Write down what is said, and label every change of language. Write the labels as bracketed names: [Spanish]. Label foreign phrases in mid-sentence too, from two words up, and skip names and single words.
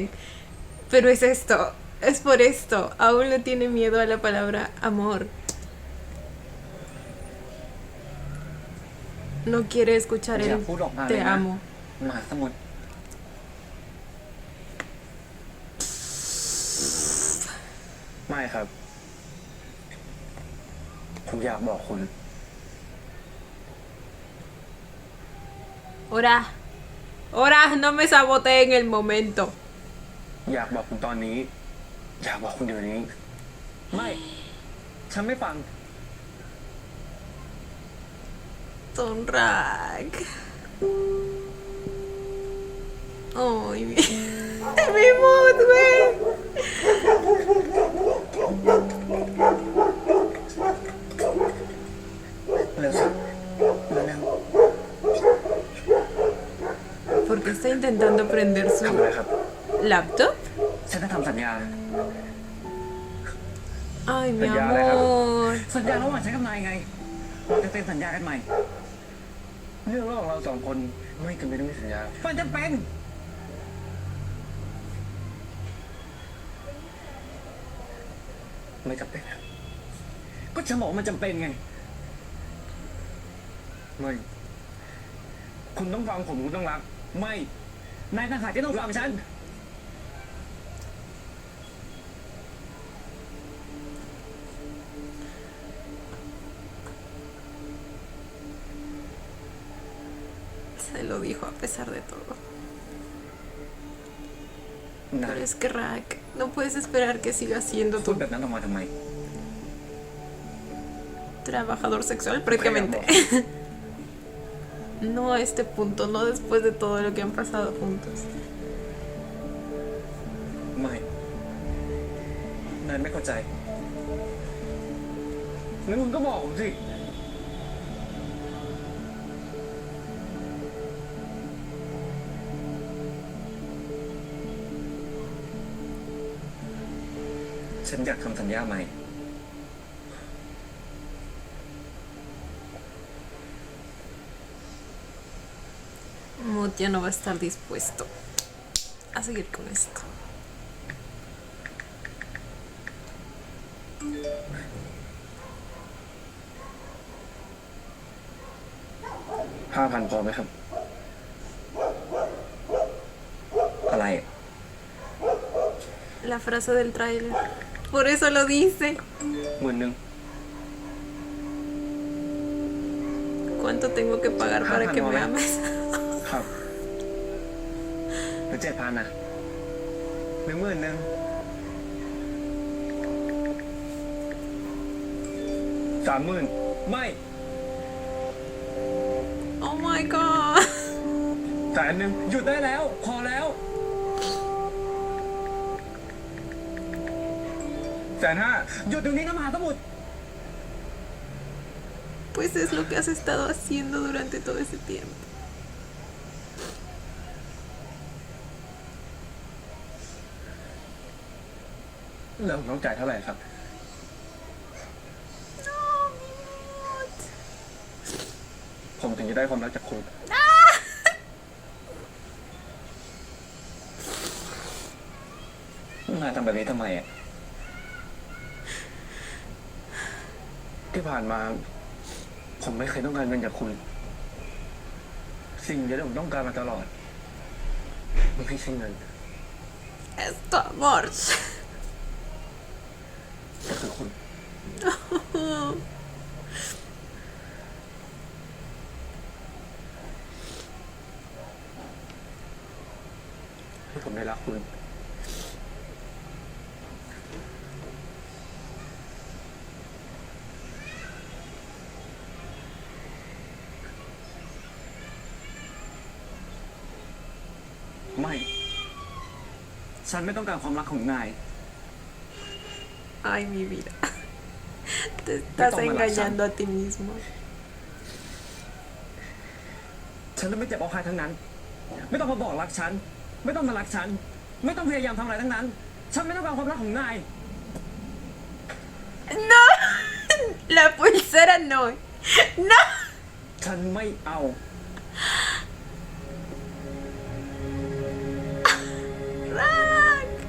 [Spanish] Pero es esto, es por esto, aún le tiene miedo a la palabra amor. No quiere escuchar [Thai] อย่า [Spanish] el [Thai] พูดออกมาเล [Spanish] te [Thai] ยนะ [Spanish] amo. [Thai] มหาสมุทร ไม่ครับ ผมอยากบอกคุณ [Spanish] Ora, no me saboteen en el momento. [Thai] อยากบอกคุณตอนนี้ อยากบอกคุณเดี๋ยวนี้ ไม่ ฉันไม่ฟัง [Spanish] Don Rak. Ay, mi mood, güey. [Thai] เร็วสิเร็ว [Spanish] Porque está intentando prender [Thai] ๆทำอะไร [Spanish] su [Thai] ครับ [Spanish] laptop. [Thai] ฉันจะทำสัญญา [Spanish] Ay, mi Ya, déjalo. amor. [Thai] สัญญาระหว่างฉันกับนายไง เราจะเซ็นสัญญากันใหม่ เรื่องระหว่างเราสองคนไม่จำเป็นต้องมีสัญญา มันจะเป็น ไม่จำเป็นครับ ก็ฉันบอกว่ามันจำเป็นไง ไม่ คุณต้องฟังผมคุณต้องรัก ไม่ นายต่างหากที่ต้องฟังฉัน [Spanish] Se lo dijo a pesar de todo. [Thai] นะ [Spanish] Pero es que Rak, no puedes esperar que siga siendo [Thai] พูด [Spanish] tu [Thai] แบบนั้นออกมาทำไม [Spanish] trabajador sexual prácticamente. No a este punto, no después de todo lo que han pasado juntos. [Thai] ไม่ น นายไม่เข้าใจงั้นคุณก็บอกผมสิ ฉันอยากทำสัญญาใหม่ [Spanish] Mood ya no va a estar dispuesto a seguir con esto. [Thai] 5,000 พอไหมครับ อะไร [Spanish] La frase del tráiler. Por eso lo dice. 10,000 ¿Cuánto tengo que pagar para que me ames? [Thai] ครับหรือ7,000นะ10,000 30,000 ไม่ [English] Oh my god. [Thai] 100,000 หยุดได้แล้ว พอแล้ว 150,000 หยุดตรงนี้นะมหาสมุทร [Spanish] Pues es lo que has estado haciendo durante todo ese tiempo. [Thai] แล้วผมต้องจ่ายเท่าไหร่ครับ [Spanish] No, mi mood. [Thai] ผมถึงจะได้ความรักจากคุณ นายทำแบบนี้ทำไมอ่ะ ที่ผ่านมา ผมไม่เคยต้องการเงินจากคุณ สิ่งเดียวที่ผมต้องการมาตลอดมันไม่ใช่เงิน [Spanish] Es tu amor. [Thai] แต่คือคุณ ให้ผมได้รักคุณ ไม่ ฉันไม่ต้องการความรักของนาย [Spanish] Ay, mi vida. Te estás engañando a ti mismo. [Thai] ฉันจะไม่เจ็บเอาใครทั้งนั้น ไม่ต้องมาบอกรักฉัน ไม่ต้องมารักฉัน ไม่ต้องพยายามทำอะไรทั้งนั้น ฉันไม่ต้องการความรักของนาย [Spanish] No. La pulsera no. No. [Thai] ฉันไม่เอา Rack.